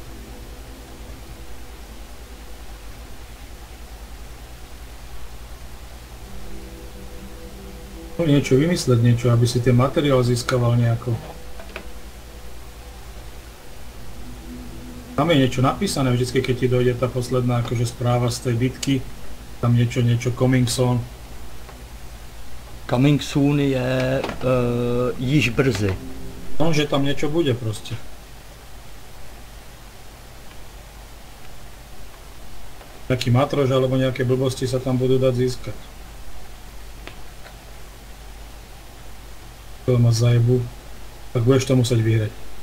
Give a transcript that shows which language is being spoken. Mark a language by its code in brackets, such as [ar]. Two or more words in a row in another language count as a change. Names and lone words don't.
[sk] Niečo vymysleť, niečo, aby si ten materiál získaval nejako. Tam je niečo napísané vždycky, keď ti dojde tá posledná akože správa z tej bitky. Tam niečo [en] coming soon. Coming soon [cs] je již brzy. [sk] No, že tam niečo bude proste. Taký matrož alebo nejaké blbosti sa tam budú dať získať. To ma zajebu, tak budeš to musieť vyhrať.